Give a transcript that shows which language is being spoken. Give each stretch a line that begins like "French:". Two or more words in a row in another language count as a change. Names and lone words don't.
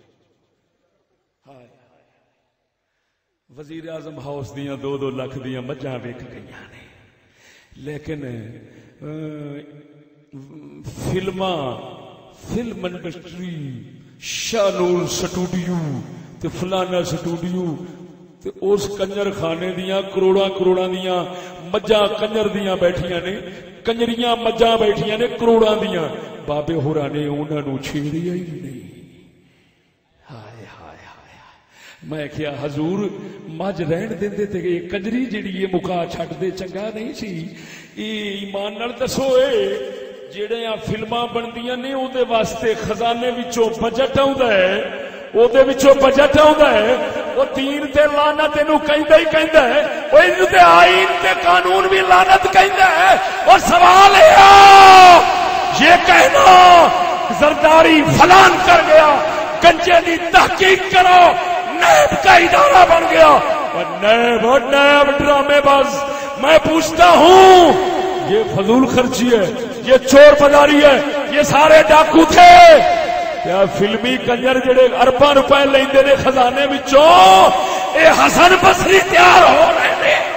Punjabi: ہائے وزیر اعظم ہاؤس دیا 2-2 لاکھ دیا مجھا ویک گئی نے، لیکن
English: film industry
Punjabi: شانور سٹوڈیو تے فلانا سٹوڈیو تے اس کنجر خانے دیاں کروڑاں دیاں مجھاں کنجر دیاں بیٹھیاں نے، کنجریاں مجھاں بیٹھیاں نے کروڑاں دیاں، بابے ہوراں نے انہاں نوں چھیڑیا ہی نہیں۔ ہائے ہائے ہائے، میں کیا حضور مجھ رہن دیندے تے یہ کنجری جڑی یہ مکا چھڈ دے چنگا نہیں سی؟ ایمان نال دسو اے جڑے فلماں بندیاں نے او دے واسطے خزانے وچوں بجٹ آوندا ہے، او دے وچوں بجٹ آوندا ہے، او دین تے لعنت اینو کہندا ہی کہندا ہے، او اینو تے آئین تے قانون بھی لعنت کہندا ہے۔
Urdu: اور سوال ہے یہ کہنا زرداری فلان کر گیا، گنجے دی تحقیق کرو، نیب کا ادارہ بن گیا، اور نیب ڈرامے باز۔ میں پوچھتا ہوں یہ فضول خرچی ہے، یہ چور بازاری ہے، یہ سارے ڈاکو تھے کیا
Punjabi: فلمی کنجر جڑے ارباں روپے لیندے نے خزانے وچوں، اے حسن بصری تیار ہو رہے نے۔